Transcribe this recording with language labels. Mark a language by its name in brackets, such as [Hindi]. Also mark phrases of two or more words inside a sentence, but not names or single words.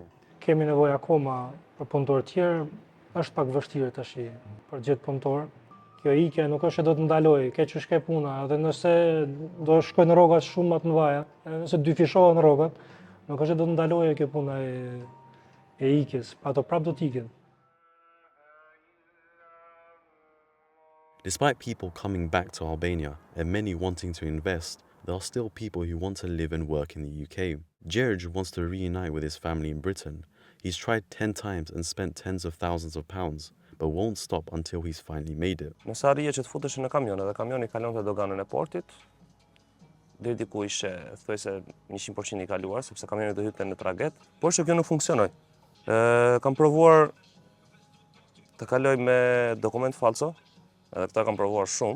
[Albanian] Kemi nevojë akoma për punëtorë tjerë, është pak vështirë tash për gjetë punëtorë. Kjo ikja nuk është që do të ndaloj, ke që shke puna, edhe nëse do shkoj në rrogat shumë më të mëdha, nëse dyfishohen rrogat, nuk është që do të ndaloj kjo puna e ikjes, ato prap do të ikin. [English] Despite people coming back to Albania and many wanting to invest, there are still people who want to live and work in the UK. George wants to reunite with his family in Britain. He's tried 10 times and spent tens of thousands of pounds, but won't stop until he's finally made it. [Albanian] Nëse arrije që të futesh në kamion dhe kamioni kalon te doganën e portit, deri diku ishte thuajse 100% i kaluar sepse kamioni do hyte në traget, por që kjo nuk funksionoi. Kam provuar të kaloj me dokument falso, edhe këta kam provuar shumë.